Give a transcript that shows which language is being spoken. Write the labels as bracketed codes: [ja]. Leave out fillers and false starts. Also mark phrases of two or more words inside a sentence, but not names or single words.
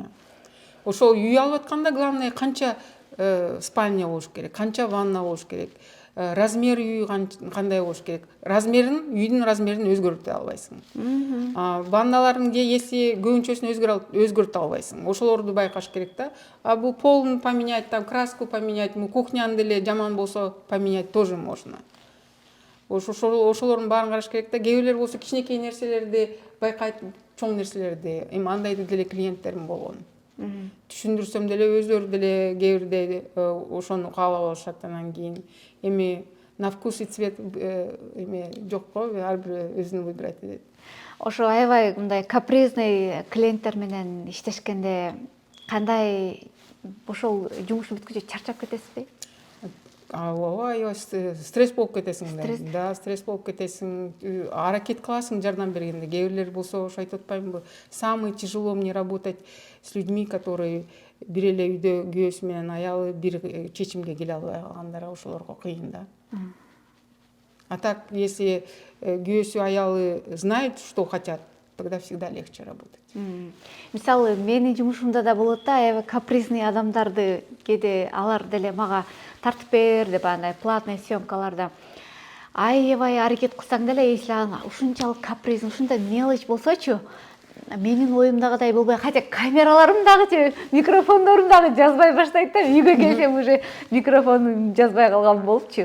[ky] Ошол үй алып атканда главное канча спальня болуш керек, канча ванна болуш керек, размер үй кандай болуш керек. Үйдүн размерин өзгөртө албайсың. Ванналарын если көбүнчөсүн өзгөртө албайсың. Ошолорду байкаш керек да. Бул полун [ru] поменять, там краску поменять, [ky] кухняны деле жаман болсо [ru] поменять тоже можно. [ky] Ошолордун баарын караш керек да. Кээ бирлер болсо кичинекей нерселерди байкайт, чоң нерселерди. Эми андай деле клиенттерим болгон. Түшүндүрсөм деле өздөрү деле кээ бирде ошону каалап алышат. Анан кийин эми [ru] на вкус и цвет [ky] эме жок го, ар бир өзүн выбирать этет. Ошо аябай мындай капризный клиенттер менен иштешкенде кандай, ошол жумуш бүткүчө чарчап кетесизби? Ооба, стресс болуп кетесиң да. Да, стресс болуп кетесиң. Аракет кыласың жардам бергенде. Кээ бирлер болсо ошо айтып атпаймынбы? [ru] Самый тяжело мне работать с людьми, которые [ky] бир эле үйдө күйөөсү менен аялы бир чечимге келе албай калгандар, ошолорго кыйын да. [ru] А так, если [ky] күйөөсү аялы [ru] знает, что хотят, тогда всегда легче работать. [ky] Мисалы, менин жумушумда да болот да, аябай капризный адамдарды кээде алар деле мага тартып бер деп андай платный съемкаларда аябай аракет кылсаң деле, если ушунчалык капризный, ушундай мелочь болсочу, менин оюмдагыдай болбой, хотя камераларым дагы, микрофондорум дагы жазбай баштайт да, үйгө келсем уже микрофонун жазбай калган болупчу.